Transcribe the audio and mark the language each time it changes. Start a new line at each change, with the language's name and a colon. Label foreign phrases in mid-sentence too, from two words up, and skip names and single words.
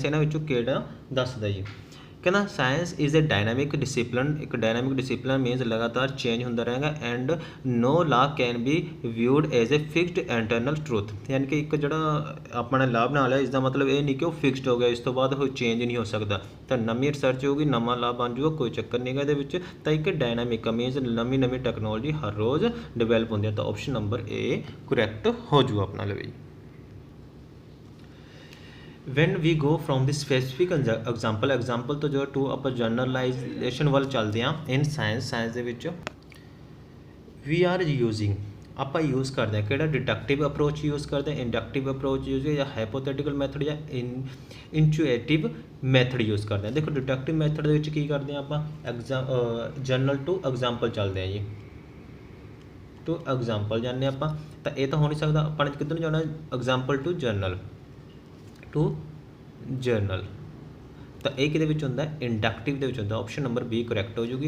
Punjabi: ਇਹਨਾਂ ਵਿੱਚੋਂ ਕਿਹੜਾ ਦੱਸਦਾ ਜੀ, ਕਹਿੰਦਾ
English: science is a dynamic discipline,
Punjabi: ਇੱਕ
English: dynamic discipline means
Punjabi: ਲਗਾਤਾਰ ਚੇਂਜ ਹੁੰਦਾ ਰਹੇਗਾ,
English: and no law can be viewed as a fixed internal truth,
Punjabi: ਯਾਨੀ ਕਿ ਇੱਕ ਜਿਹੜਾ ਆਪਣਾ ਲਾਭ ਬਣਾ ਲਿਆ, ਇਸ ਦਾ ਮਤਲਬ ਇਹ ਨਹੀਂ ਕਿ ਉਹ ਫਿਕਸਡ ਹੋ ਗਿਆ, ਇਸ ਤੋਂ ਬਾਅਦ ਉਹ ਚੇਂਜ ਨਹੀਂ ਹੋ ਸਕਦਾ, ਤਾਂ ਨਵੀਂ ਰਿਸਰਚ ਹੋਊਗੀ, ਨਵਾਂ ਲਾਭ ਬਣ ਜੂਗਾ, ਕੋਈ ਚੱਕਰ ਨਹੀਂ ਹੈਗਾ ਇਹਦੇ ਵਿੱਚ। ਤਾਂ ਇੱਕ
English: dynamic means
Punjabi: ਨਵੀਂ ਟੈਕਨੋਲੋਜੀ ਹਰ ਰੋਜ਼ ਡਿਵੈਲਪ ਹੁੰਦੀ ਹੈ, ਤਾਂ
English: option number A correct
Punjabi: ਹੋ ਜੂ ਆਪਣਾ ਲਈ।
English: when we go from the specific example
Punjabi: ਤੋਂ ਜੋ ਟੂ ਆਪਾਂ ਜਨਰਲਾਈਜੇਸ਼ਨ ਵੱਲ ਚੱਲਦੇ ਹਾਂ
English: in science
Punjabi: ਦੇ ਵਿੱਚ,
English: we are using
Hindi: ਆਪਾਂ यूज़ करते हैं कि
English: deductive approach use
Hindi: करते हैं,
English: inductive approach use
Hindi: या
English: hypothetical method
Hindi: या
English: intuitive method use
Hindi: करते हैं।
Punjabi: देखो
English: deductive method
Punjabi: ਦੇ ਵਿੱਚ ਕੀ ਕਰਦੇ ਹਾਂ ਆਪਾਂ
English: general to example
Punjabi: ਚੱਲਦੇ ਹਾਂ ਜੀ,
English: to example
Punjabi: ਜਾਂਦੇ ਆਪਾਂ, ਤਾਂ ਇਹ ਤਾਂ ਹੋ ਨਹੀਂ ਸਕਦਾ, ਆਪਾਂ ਨੇ ਕਿੱਧਰ ਨੂੰ ਜਾਣਾ
English: example to general, to general,
Punjabi: ਤਾਂ ਇਹ ਕਿਹਦੇ ਵਿੱਚ ਹੁੰਦਾ ਇੰਡਕਟਿਵ ਦੇ ਵਿੱਚ ਹੁੰਦਾ,
English: option number B correct
Punjabi: ਹੋ ਜੂਗੀ।